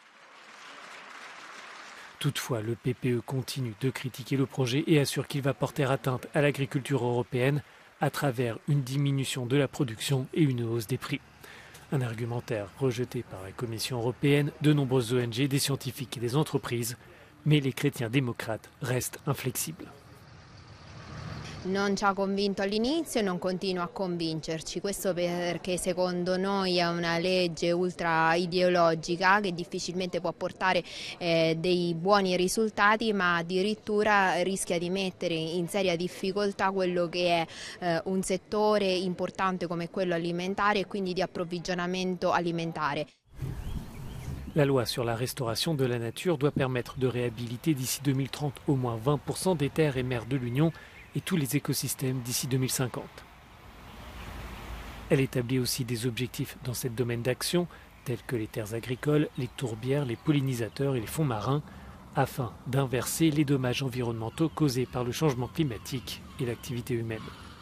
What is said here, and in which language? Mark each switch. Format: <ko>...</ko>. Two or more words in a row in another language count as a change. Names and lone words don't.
<fr>Toutefois, le PPE continue de critiquer le projet et assure qu'il va porter atteinte à l'agriculture européenne à travers une diminution de la production et une hausse des prix. Un argumentaire rejeté par la Commission européenne, de nombreuses ONG, des scientifiques et des entreprises, mais les chrétiens démocrates restent inflexibles.</fr> <it>Non ci ha convinto all'inizio e non continua a convincerci, questo perché secondo noi è una legge ultra ideologica che difficilmente può portare dei buoni risultati, ma addirittura rischia di mettere in seria difficoltà quello che è un settore importante come quello alimentare e quindi di approvvigionamento alimentare.</it> <fr>La loi sur la restauration de la nature doit permettre de réhabiliter d'ici 2030 au moins 20% des terres et mers de l'Union et tous les écosystèmes d'ici 2050. Elle établit aussi des objectifs dans ce domaine d'action, tels que les terres agricoles, les tourbières, les pollinisateurs et les fonds marins, afin d'inverser les dommages environnementaux causés par le changement climatique et l'activité humaine.</fr>